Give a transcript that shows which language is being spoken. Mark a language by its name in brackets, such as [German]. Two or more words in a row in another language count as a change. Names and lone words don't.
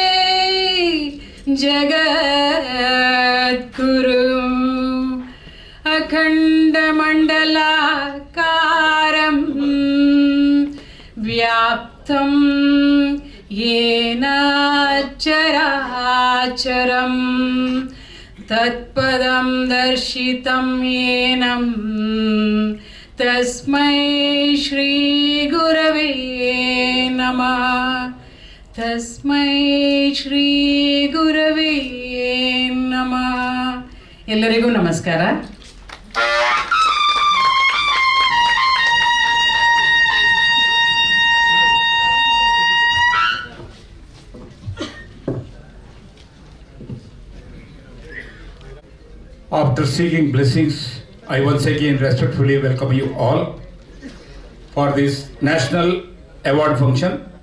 [Sanskrit] जगद्गुरुम् अखण्डमण्डलाकारं व्याप्तं येन चराचरं तत्पदं दर्शितं येन तस्मै श्रीगुरवे नमः तस्मै श्रीगुरवे नमः [Kannada] ಎಲ್ಲರಿಗೂ ನಮಸ್ಕಾರ. [English] After seeking blessings, I once again respectfully welcome you all for this national award function.